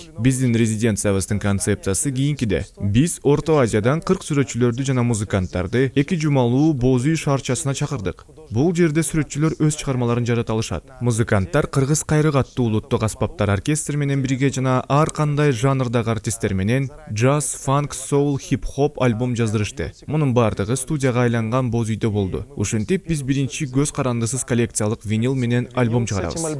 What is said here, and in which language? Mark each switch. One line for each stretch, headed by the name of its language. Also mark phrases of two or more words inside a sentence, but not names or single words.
Kyrgyz: Биздин резиденциябыздын концепциясы кийинкиде. Биз Орто Азиядан 40 сүрөтчүлөрдү жана музыканттарды 2 жумалуу Боз үй шаарчасына чакырдык. Бул жерде сүрөтчүлөр өз чыгармаларын жарата алышат. Музыканттар кыргыз кайрык аттуу улуттук аспаптар оркестр менен бирге жана ар кандай жанрдагы артисттер менен джаз, фанк, соул, хип-хоп альбом жаздырышты. Мунун бардыгы студияга айланган Боз үйдө болду. Ушинтип биз биринчи көз карандысыз коллекциялык винил менен альбом чыгарабыз.